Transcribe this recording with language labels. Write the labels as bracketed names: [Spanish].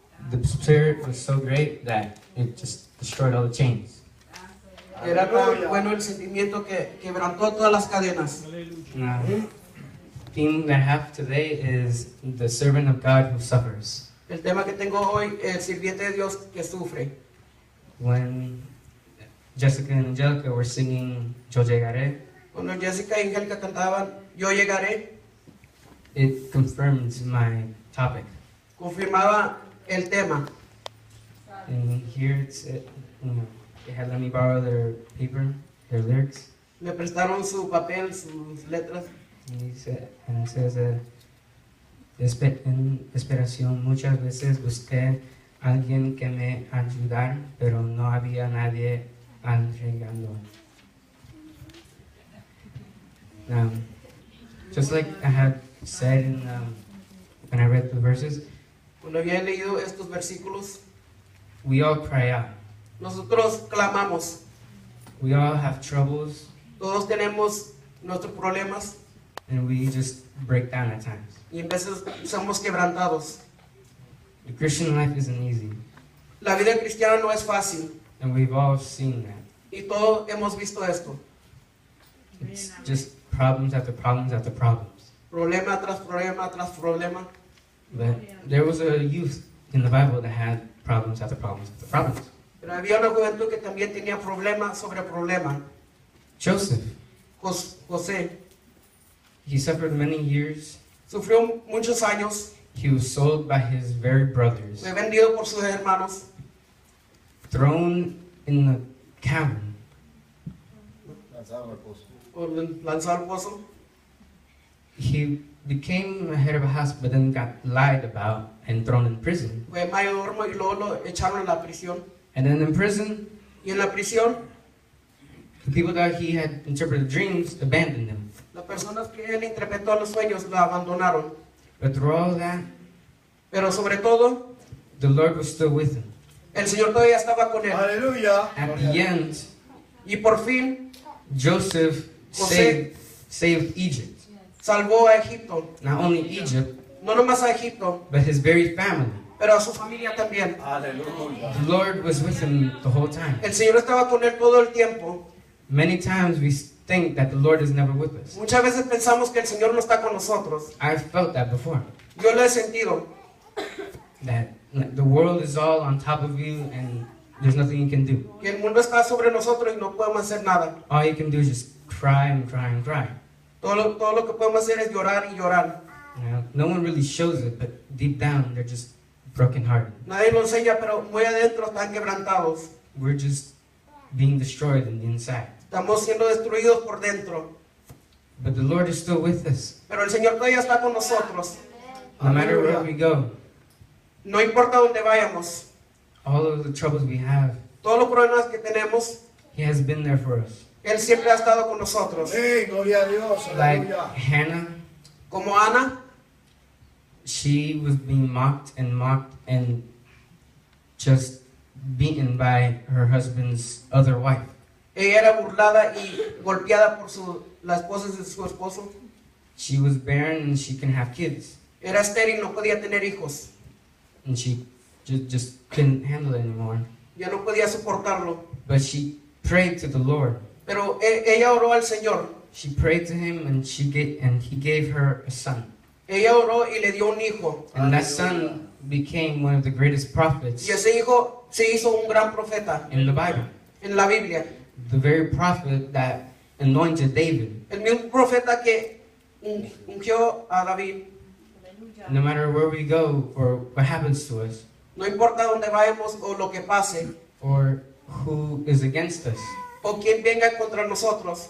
[English] the spirit was so great that it just destroyed all the chains. [Spanish] era tan bueno el sentimiento que quebrantó todas las cadenas. [English] Now, the theme that I have today is the servant of God who suffers. [Spanish] El tema que tengo hoy, el sirviente de Dios que sufre. [English] When Jessica and Angelica were singing Yo Llegaré, [Spanish] Cuando Jessica y Angélica cantaban Yo llegaré, [English] it confirmed my topic. [Spanish] confirmaba el tema. [English] And here it's, they had let me borrow their paper, their lyrics. [Spanish] Me prestaron su papel, sus letras. [English] And it says, [Spanish] en esperación muchas veces busqué a alguien que me ayudara, pero no había nadie entregando. [English] Just like I had said when I read the verses, [Spanish] Cuando había leído estos versículos, [English] we all cry out. [Spanish] nosotros clamamos. [English] We all have troubles, [Spanish] Todos tenemos nuestros problemas [English] and we just break down at times. [Spanish] y en veces somos quebrantados. [English] The Christian life isn't easy, [Spanish] La vida cristiana no es fácil [English] and we've all seen that. [Spanish] y todos hemos visto esto. [English] It's just problems after problems after problems. [Spanish] Problema tras problema tras problema. [English] But there was a youth in the Bible that had problems after problems after problems. [Spanish] Pero había una juventud que también tenía problema sobre problema. [English] Joseph, [Spanish] José [English] he suffered many years. [Spanish] sufrió muchos años, [English] He was sold by his very brothers, [Spanish] fue vendido por sus hermanos, [English] thrown in the cavern, [Spanish] lanzado al pozo. [English] he became a head of a house, but then got lied about and thrown in prison. [Spanish] Fue mayordomo y luego lo echaron a la prisión. [English] And then in prison, [Spanish] Y en la prisión, [English] the people that he had interpreted dreams abandoned him. [Spanish] las personas que él interpretó los sueños lo abandonaron. [English] But through all that, [Spanish] Pero sobre todo, [English] the Lord was still with him. [Spanish] el Señor todavía estaba con él. Aleluya. [English] At the end, [Spanish] Y por fin [English] Joseph saved Egypt. [Spanish] salvó a Egipto. [English] Not only Egypt, [Spanish] No nomás a Egipto, [English] but his very family. [Spanish] pero a su familia también. Aleluya. [English] The Lord was with him the whole time. [Spanish] El Señor estaba con él todo el tiempo. [English] Many times we think that the Lord is never with us. [Spanish] Muchas veces pensamos que el Señor no está con nosotros. [English] I've felt that before. [Spanish] Yo lo he sentido. [English] That the world is all on top of you and there's nothing you can do. [Spanish] Que el mundo está sobre nosotros y no podemos hacer nada. [English] All you can do is just cry and cry and cry. [Spanish] Todo lo que podemos hacer es llorar y llorar. [English] No one really shows it, but deep down they're just brokenhearted. [Spanish] Nadie lo enseña, pero muy adentro están quebrantados. [English] We're just being destroyed in the inside. [Spanish] Estamos siendo destruidos por dentro. [English] But the Lord is still with us. [Spanish] Pero el Señor todavía está con nosotros. [English] No matter where we go, [Spanish] No importa dónde vayamos. [English] all of the troubles we have, [Spanish] Todos los problemas que tenemos, [English] He has been there for us. [Spanish] Él siempre ha estado con nosotros. Hey, gloria a Dios. [English] Like [Spanish] Aleluya. [English] Hannah, [Spanish] Como Ana, [English] she was being mocked and just beaten by her husband's other wife. [Spanish] ella era burlada y golpeada por la esposa de su esposo. [English] She was barren and she couldn't have kids. [Spanish] Era estéril, no podía tener hijos. [English] And she just couldn't handle it anymore. [Spanish] Ya no podía soportarlo. [English] But she prayed to the Lord. [Spanish] Pero ella oró al Señor. [English] She prayed to Him and He gave her a son. [Spanish] Ella oró y le dio un hijo. [English] And that son became one of the greatest prophets [Spanish] Y ese hijo se hizo un gran profeta [English] in the Bible. [Spanish] en la Biblia. [English] The very prophet that anointed David. [Spanish] El mismo profeta que ungió a David. [English] No matter where we go or what happens to us [Spanish] No importa dónde vayamos o lo que pase [English] or who is against us. [Spanish] o quien venga contra nosotros.